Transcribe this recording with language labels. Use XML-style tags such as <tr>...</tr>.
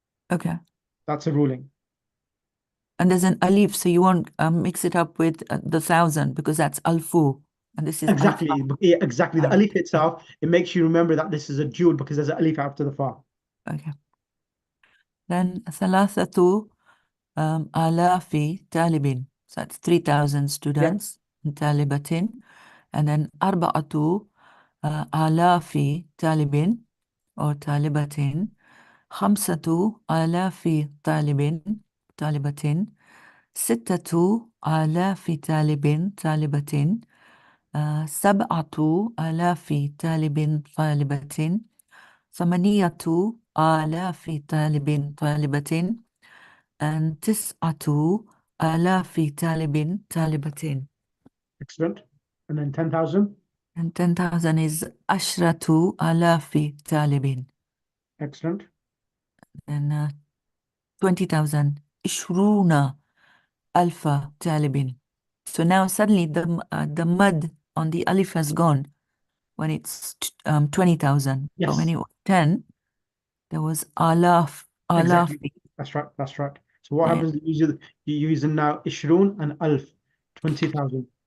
<en>Okay. That's a ruling. And there's an alif, so you won't mix it up with the 1000 because that's alfu, and this is exactly.</en> <ar>alfa.</ar> <en>Yeah, exactly. The alif itself, it makes you remember that this is a dual because there's an alif after the fa. Okay.</en> <ar>Then ثلاثة آلاف طالب.</ar> <en>So that's 3,000 students in طالبة. And then</en> <ar>أربعة آلاف طالب or طالبة. خمسة آلاف طالبة. ستة آلاف طالبة. سبعة آلاف طالبة. ثمانية آلاف طالبة. and تسعة آلاف طالبة.</ar> <en>Excellent. And then 10,000. And 10,000 is</en> <ar>عشرة آلاف طالب.</ar> <en>Excellent. And 20,000</en> <ar>عشرون ألف طالب.</ar> <en>So now suddenly the mud on the alif has gone when it's 20,000. Yes. But when it was 10, there was alaf. Exactly. That's right. So what happens? You use now ishrun and alf, 20,000.</en>